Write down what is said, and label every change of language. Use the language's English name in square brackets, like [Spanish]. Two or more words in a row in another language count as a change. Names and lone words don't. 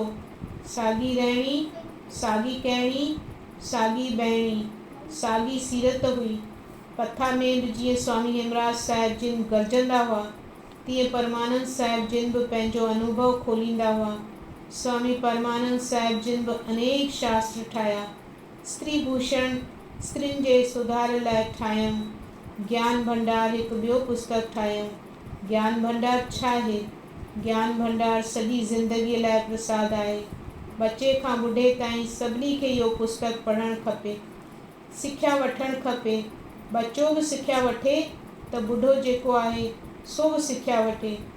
[Sindhi] साॻी रहणी, साॻी कहणी, साॻी बहिणी, साॻी सीरत हुई। कथा में बि जीअं स्वामी हेमराज साहिब जिन गरजंदा हुआ तीअं परमानंद साहिब जिन बि पंहिंजो अनुभव खोलींदा हुआ। स्वामी परमानंद साहिब जिन बि अनेक शास्त्र ठाहिया। स्त्री भूषण स्त्रियुनि जे सुधार लाइ ठाहियऊं। ज्ञान भंडार हिकु ॿियो पुस्तक ठाहियऊं। ज्ञान भंडार छा आहे? ज्ञान भंडार सॼी ज़िंदगीअ लाइ प्रसाद आहे। बचे खां ॿुढे ताईं सभिनी खे इहो पुस्तक पढ़णु खपे, सिख्या वठणु खपे। बचो बि सिख्या वठे त ॿुढो जेको आहे सो बि सिख्या वठे।